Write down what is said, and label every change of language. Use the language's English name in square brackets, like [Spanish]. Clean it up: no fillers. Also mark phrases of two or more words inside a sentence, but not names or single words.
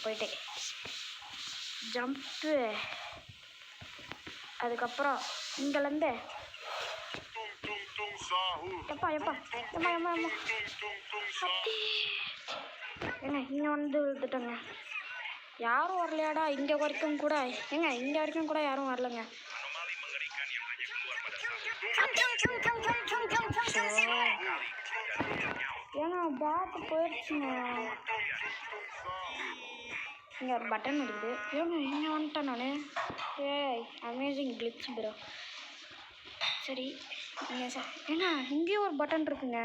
[Tamil] போயிட்டு ஜம்ப்பு, அதுக்கப்புறம் இங்கேருந்து எப்பா எப்பா ஏம்மா ஏம்மா ஏம்மா அப்படி ஏங்க இங்கே வந்து விழுந்துட்டேங்க. யாரும் வரலையாடா இங்கே வரைக்கும் கூட? ஏங்க இங்கே வரைக்கும் கூட யாரும் வரலங்க. [Indonesian] Anomali mengerikan yang hanya keluar pada saat [Tamil] ஏங்க பேட்டு போயிடுச்சுங்க. இங்கே ஒரு பட்டன் இருக்குது. ஏங்க இங்கே வந்துட்டேன் நான். ஏய் [English] amazing glitch bro. [Tamil] சரி இங்கே சார் ஏங்க இங்கேயும் ஒரு பட்டன் இருக்குங்க.